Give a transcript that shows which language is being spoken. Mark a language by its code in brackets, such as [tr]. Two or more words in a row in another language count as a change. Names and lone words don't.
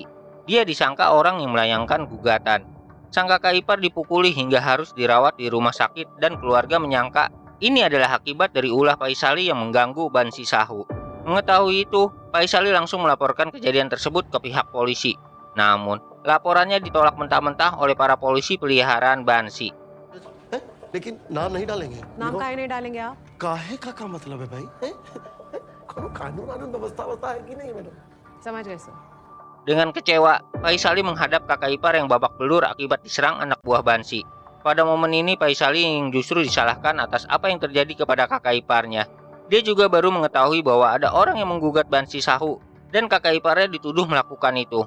[id] Dia disangka orang yang melayangkan gugatan. Sang kakak ipar dipukuli hingga harus dirawat di rumah sakit dan keluarga menyangka ini adalah akibat dari ulah Faisali yang mengganggu Ban Sisao. Mengetahui itu, Faisali langsung melaporkan kejadian tersebut ke pihak polisi. Namun, laporannya ditolak mentah-mentah oleh para polisi peliharaan Bansi. [hi] लेकिन नाम नहीं डालेंगे। नाम काहे नहीं डालेंगे आप? काहे का क्या मतलब है भाई? कानून कानून व्यवस्था है कि नहीं मैडम? समझ गए सर। [id] Dengan kecewa, Faisali menghadap kakak ipar yang babak belur akibat diserang anak buah Bansi. Pada momen ini, Faisali yang justru disalahkan atas apa yang terjadi kepada kakak iparnya. Dia juga baru mengetahui bahwa ada orang yang menggugat Ban Sisao dan kakak iparnya dituduh melakukan itu.